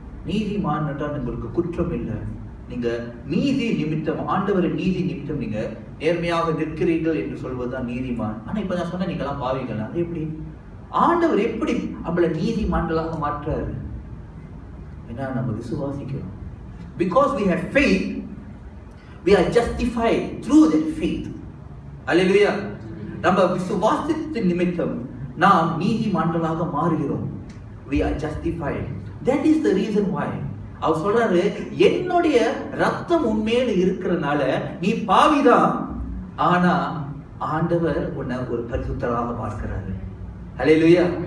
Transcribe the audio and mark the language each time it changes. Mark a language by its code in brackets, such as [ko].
[ta] நீதிமான் என்றால் உங்களுக்கு குற்றம் இல்லை. நீங்க நீதி நிமித்தம், ஆண்டவரின் நீதி நிமித்தம் நீங்க நேர்மையாக நிற்கிறீர்கள் என்று சொல்வதுதான் நீதிமான். ஆனா இப்ப நான் சொன்ன நீங்களாம் பாவிகள். அது எப்படி? ஆண்டவர் எப்படி நம்மளை நீதிமான்களாக மாற்றாரு? ஏன்னா நம்ம விசுவாசிக்கிறோம். [en] Because we have faith, we are justified through that faith. Hallelujah. [ta] நம்ம விசுவாசத்தின் நிமித்தம் நாம் நீதிமான்களாக மாறுகிறோம். [en] We are justified. That is the reason why [ta] அவர் சொல்றாரு, என்னுடைய ரத்தம் உண்மையில இருக்கிறதுனால நீ பாவிதான், ஆனா ஆண்டவர் உன்னை ஒரு பரிசுத்தராக பார்க்கிறாரு. ஹல்லேலூயா.